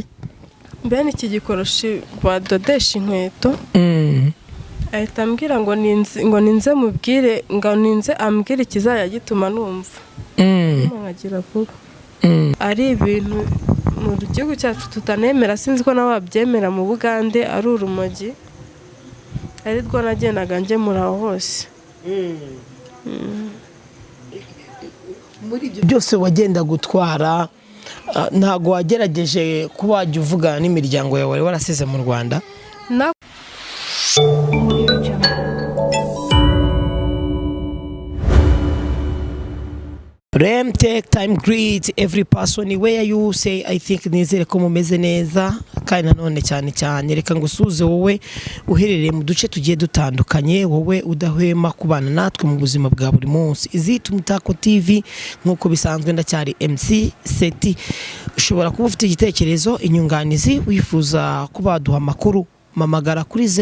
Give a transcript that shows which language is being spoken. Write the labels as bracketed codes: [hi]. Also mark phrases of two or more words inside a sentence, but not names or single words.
[rw] bene iki gikoroshi badodesha inkweto ahita ambwira ngo ninze mubwire ngo ninze ambwire ikizajya gituma numva nkagira vuba ari ibintu mu gihugu cyacu tutanemera sinzi ko nawe wabyemera mu Bugande ari urumogi ari rwo nagendaga ngemura hose muri ibyo byose wagenda gutwara ntago wagerageje kuba wajya uvugana n'imiryango yawe wari warasize mu Rwanda Rem [en] take time greet every person where you say I think [rw] nizere ko mumeze neza kandi nanone cyane reka ngusuze wowe uherereye mu duce tugiye dutandukanye wowe udahwema kubana natwe mu buzima bwa buri munsi izita Umutako TV nkuko bisanzwe ndacyari MC Seti ushobora kuba ufite igitekerezo inyunganizi wifuza kuba duha makuru mamagara kuri